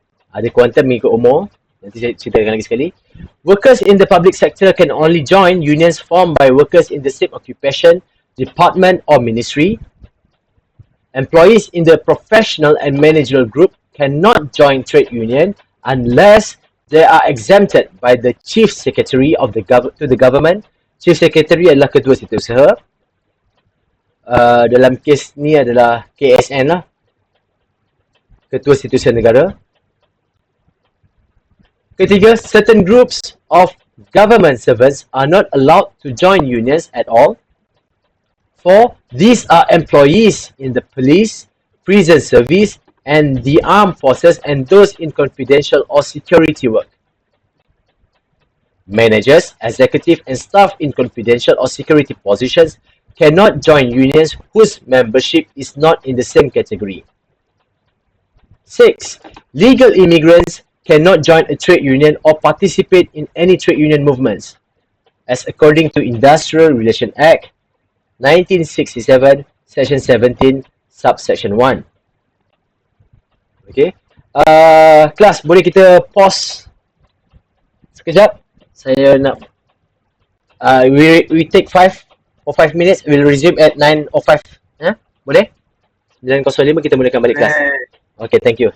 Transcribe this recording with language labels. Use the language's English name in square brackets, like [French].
[Malay] Ada kuantum mengikut umur. Nanti saya ceritakan lagi sekali. [English] Workers in the public sector can only join unions formed by workers in the same occupation, department or ministry. Employees in the professional and managerial group cannot join trade union unless they are exempted by the chief secretary of the government. [Malay] Chief secretary adalah ketua setiausaha. Dalam kes ni adalah KSN lah, ketua setiausaha negara. [English] Ketiga, certain groups of government servants are not allowed to join unions at all. 4. These are employees in the police, prison service, and the armed forces and those in confidential or security work. Managers, executive, and staff in confidential or security positions cannot join unions whose membership is not in the same category. 6. Legal immigrants cannot join a trade union or participate in any trade union movements, as according to Industrial Relation Act 1967, Section 17, Subsection 1. Okay. [Malay] Kelas, boleh kita pause sekejap? Saya nak [English] we take 5 minutes. We'll resume at 9:05. [Malay] Boleh? 9:05 kita mulakan balik kelas. [English] Okay, thank you.